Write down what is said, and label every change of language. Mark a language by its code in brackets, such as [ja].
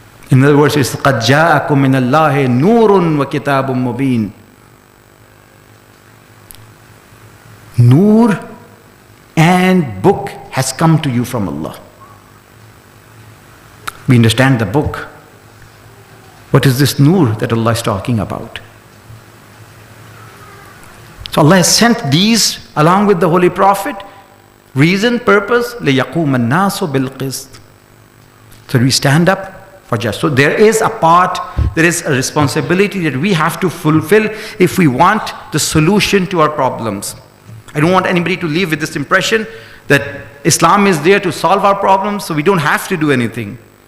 [en] In other words, it's [ar] قَدْ جَاءَكُم مِّنَ اللَّهِ نُورٌ وَكِتَابٌ مُّبِينٌ. [en] Noor and book has come to you from Allah. We understand the book. What is this noor that Allah is talking about? So Allah has sent these along with the Holy Prophet. Reason, purpose, [ar] لِيَقُومَ النَّاسُ بِالْقِسْطِ. [en] So we stand up for justice. So there is a part, there is a responsibility that we have to fulfill if we want the solution to our problems. I don't want anybody to leave with this impression that Islam is there to solve our problems, so we don't have to do anything.